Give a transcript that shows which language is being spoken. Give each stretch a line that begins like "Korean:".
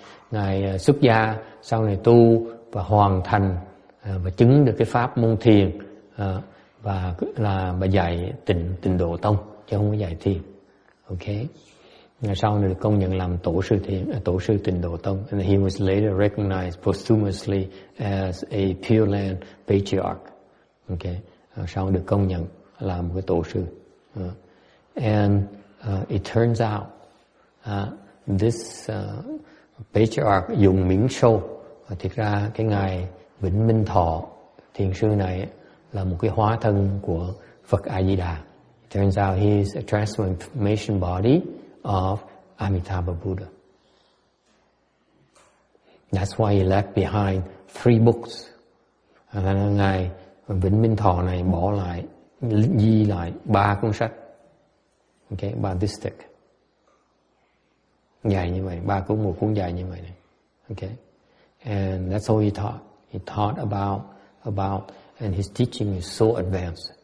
Vietnamese: Ngài xuất gia, sau này tu và hoàn thành và chứng được cái pháp môn thiền, và dạy tịnh độ tông chứ không có dạy thiền. Okay. Sau này được công nhận làm tổ sư tịnh độ tông.
English: And he was later recognized posthumously as a Pure Land patriarch. Okay.
Vietnamese: Sau được công nhận làm một cái tổ sư.
English: And it turns out this patriarch
Vietnamese: dùng miễn sâu. Thực ra cái ngài Vĩnh Minh Thọ thiền sư này là một cái hóa thân của Phật A Di Đà.
English: It turns out he is a transformation body of Amitabha Buddha. That's why he left behind 3 books.
Vietnamese: Ngài Vĩnh Minh Thọ này bỏ lại, ghi lại 3 cuốn sách.
English: Okay, Buddhistic.
Vietnamese: Dài như vậy, 3 cuốn, một cuốn dài như vậy này.
English: Okay. And that's all he taught. He taught about and his teaching is so advanced.